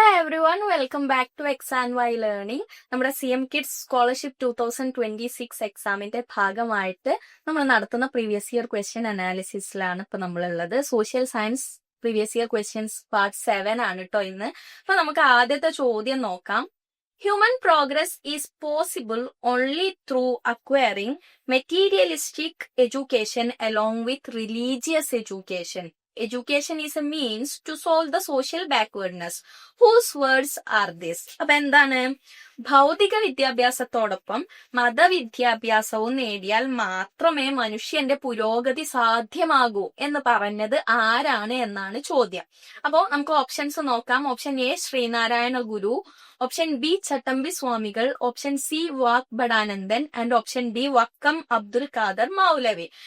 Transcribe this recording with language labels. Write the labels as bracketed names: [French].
[English] everyone, welcome back to X and Y Learning. [Malayalam] നമ്മുടെ CM Kids Scholarship 2026 എക്സാമിന്റെ ഭാഗമായിട്ട് നമ്മൾ നടത്തുന്ന പ്രീവിയസ് ഇയർ ക്വസ്റ്റ്യൻ അനാലിസിസിലാണ് ഇപ്പൊ നമ്മളുള്ളത്. Social science previous year questions part 7 ആണ് കേട്ടോ ഇന്ന്. അപ്പൊ നമുക്ക് ആദ്യത്തെ ചോദ്യം നോക്കാം. [English] Human progress is possible only through acquiring materialistic education along with religious education. Education is a means to solve the social backwardness. Whose words are this? [Malayalam] അപ്പൊ എന്താണ്? ഭൗതിക വിദ്യാഭ്യാസത്തോടൊപ്പം മതവിദ്യാഭ്യാസവും നേടിയാൽ മാത്രമേ മനുഷ്യന്റെ പുരോഗതി സാധ്യമാകൂ എന്ന് പറഞ്ഞത് ആരാണ് എന്നാണ് ചോദ്യം. അപ്പോ നമുക്ക് ഓപ്ഷൻസ് നോക്കാം. Option A Sreenarayana Guru, option B ചട്ടമ്പി സ്വാമികൾ, option C Vagbhatananda and option D Vakkom Abdul Khader Moulavi.